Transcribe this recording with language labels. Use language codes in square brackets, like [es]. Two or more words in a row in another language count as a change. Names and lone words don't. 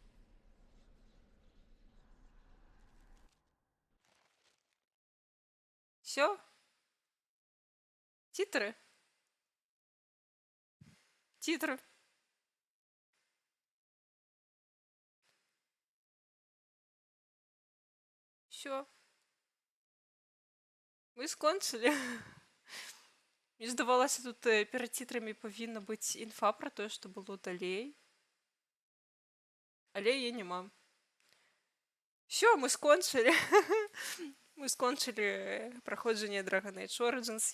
[ru] Все? Титры? Титры. Все. [be] Мы скончили. Мне здавалася, тут перад тітрамі павінна быць інфа пра тое, што было далей. Але яе няма. Все, мы скончылі. Мы скончылі праходжанне Dragon Age Origins.